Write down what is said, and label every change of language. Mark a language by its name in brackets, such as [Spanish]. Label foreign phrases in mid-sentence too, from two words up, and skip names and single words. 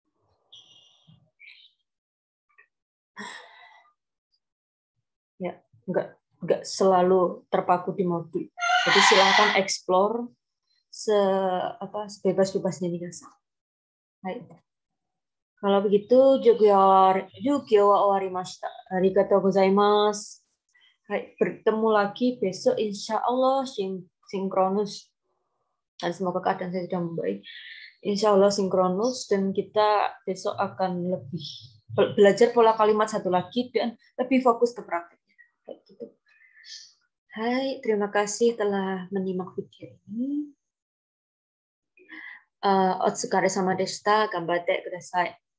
[Indonesian] Ya, enggak selalu terpaku di modul. Jadi silakan explore sebebas-bebasnya minasang. Baik. Kalau begitu, [Japanese] 授業は終わりました. ありがとうございます. [Indonesian] Hai, bertemu lagi besok [Arabic] إن شاء الله [Indonesian] sinkronus. Dan semoga keadaan saya sudah membaik. [Arabic] إن شاء الله [Indonesian] sinkronus dan kita besok akan lebih belajar pola kalimat satu lagi dan lebih fokus ke prakteknya. Kayak gitu. Hai, terima kasih telah menyimak video ini. [Japanese] お疲れ様でした、頑張ってください.